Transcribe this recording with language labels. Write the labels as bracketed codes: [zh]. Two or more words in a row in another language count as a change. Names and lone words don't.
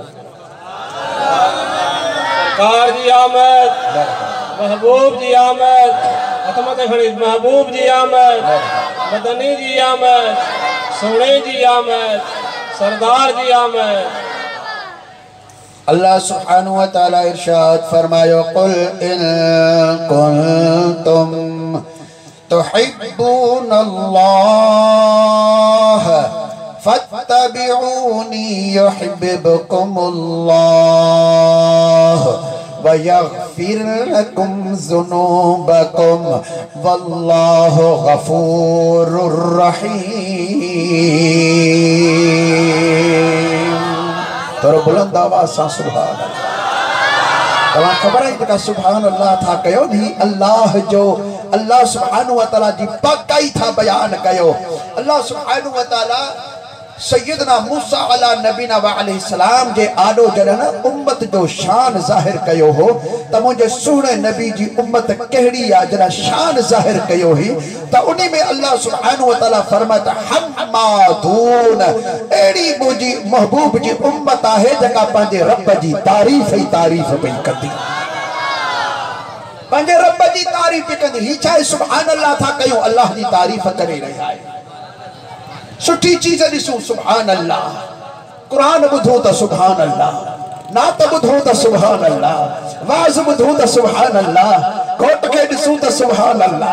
[sd] सरकार जी आमद, महबूब जी आमद, अतमत खरीद महबूब जी आमद, मदनी जी आमद, सोने जी आमद, सरदार जी आमद। [ar] الله سبحانه وتعالى [sd] इरशाद फरमायो, [ar] قل إن كنتم تحبون الله فاتبعوني يحببكم الله ويغفر لكم ذنوبكم والله غفور رحيم. [sd] थोरो बुलंद आवाज़ सां [ar] سبحان الله. [sd] तव्हां ख़बर आहे जेका [ar] سبحان الله [sd] था कयो नी, अल्लाह जो [ar] الله سبحانه وتعالى [sd] जी पाकाई था बयान कयो। [ar] الله سبحانه وتعالى سيدنا موسى على نبينا وعليه السلام [sd] जे आडो जडन उम्मत जो शान जाहिर कयो हो त मुझे सुहणे नबी जी उम्मत केड़ी आ जरा शान जाहिर कयो ही त उन्हीं में [ar] الله سبحانه وتعالى [sd] फरमात हम्मादून एड़ी मुजी महबूब जी उम्मत आहे जका पंहिंजे रब जी तारीफ ही तारीफ पई कंदी, पंहिंजे रब जी तारीफ कंदी। ही चाहे [ar] سبحان الله [sd] था कयूं, अल्लाह जी तारीफ करे रहिया आहे। सुठी चीज ॾिसूं [ar] سبحان الله, [sd] कुरान ॿुधूं त [ar] سبحان الله, [sd] नात ॿुधूं त [ar] سبحان الله, [sd] वाज़ ॿुधूं त [ar] سبحان الله, [sd] घोट खे ॾिसूं त [ar] سبحان الله.